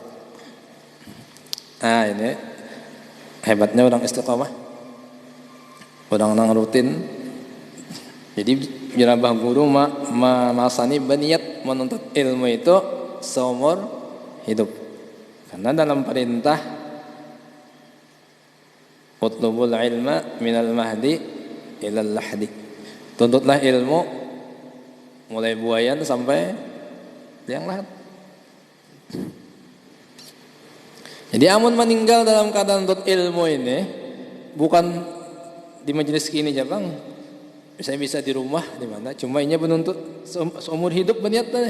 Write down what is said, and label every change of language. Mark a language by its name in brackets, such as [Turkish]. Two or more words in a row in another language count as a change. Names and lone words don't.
[Banjar] Nah ini hebatnya orang istiqomah, orang rutin. Jadi jenabah guru masani beniat menuntut ilmu itu seumur hidup. Karena dalam perintah [Arabic] اطلبوا العلم من المهد إلى اللحد. [Banjar] Tuntutlah ilmu mulai buayan sampai liang lahat. Jadi amun meninggal dalam keadaan tuntut ilmu ini bukan di majelis kini aja bang, bisa di rumah di mana, cuma ini menuntut seumur hidup beniatnya.